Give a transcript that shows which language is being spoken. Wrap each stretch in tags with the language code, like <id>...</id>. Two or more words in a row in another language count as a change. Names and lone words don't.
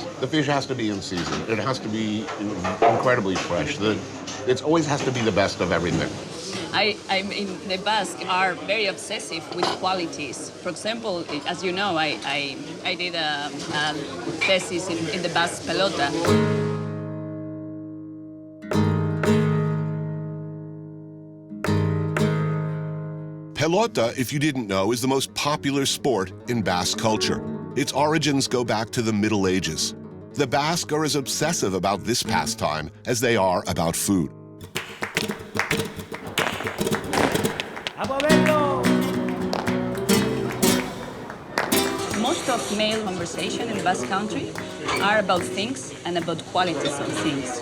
<en>The fish has to be in season. It has to be incredibly fresh. It always has to be the best of everything. I mean, the Basque are very obsessive with qualities. For example, as you know, I did a thesis in the Basque pelota. Pelota, if you didn't know, is the most popular sport in Basque culture. Its origins go back to the Middle Ages. The Basque are as obsessive about this pastime as they are about food. Most of male conversation in Basque Country are about things and about qualities of things.</en>